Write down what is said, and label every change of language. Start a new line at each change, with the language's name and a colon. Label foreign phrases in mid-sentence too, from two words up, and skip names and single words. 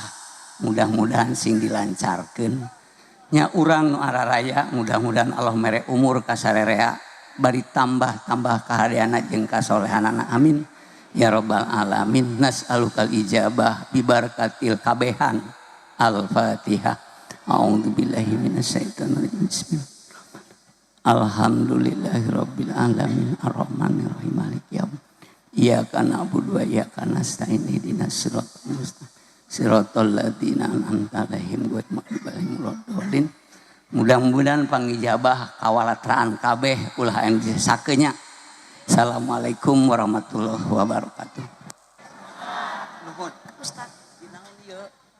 Sundanese: Mudah-mudahan sing dilancarkeun. Nya urang nu araraya mudah-mudahan Allah mere umur ka sarerea bari tambah kahadeana jeung kasolehanana
Arabic: آمين يا رب العالمين. نسألك الإجابة ببركة kabehan. Al-Fatihah. أعوذ بالله من الشيطان الرجيم. Bismillah. الحمد لله رب العالمين الرحمن الرحيم مالك يوم الدين. إياك نعبد وإياك نستعين اهدنا الصراط المستقيم. صراط الذين أنعمت عليهم غير المغضوب عليهم ولا الضالين.
Sundanese: Mudah-mudahan pangijabah kawalatraan kabeh ulah anu disakeunya.
Arabic: السلام عليكم ورحمة الله وبركاته.
Sundanese: Nuhun. Ustaz, dinangan ieu.